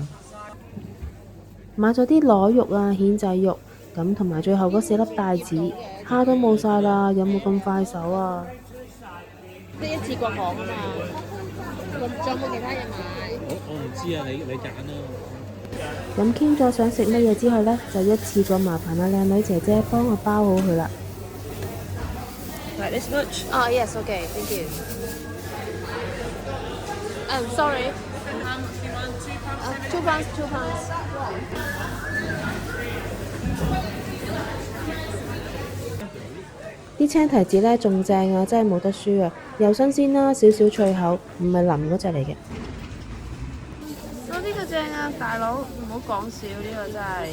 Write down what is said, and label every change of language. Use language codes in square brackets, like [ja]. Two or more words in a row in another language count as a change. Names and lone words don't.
[yue] 買咗啲螺肉啊、蜆仔肉，咁同埋最後嗰4粒帶子，蝦都冇晒啦，有冇咁快手啊？呢一次過行啊嘛，仲有冇其他嘢買？我唔知啊，你揀啦。咁傾咗想食乜嘢之後呢，就一次過麻煩靚女姐姐幫我包好佢啦。 [en] Like this much? Oh yes, okay, thank you. Sorry. 2 pounds, 2 pounds. [yue] 啲青提子呢仲正啊，真係冇得輸啊！又新鮮啦，少少脆口，唔係腍嗰隻嚟嘅。呢個正啊，大佬唔好講笑，呢個真係。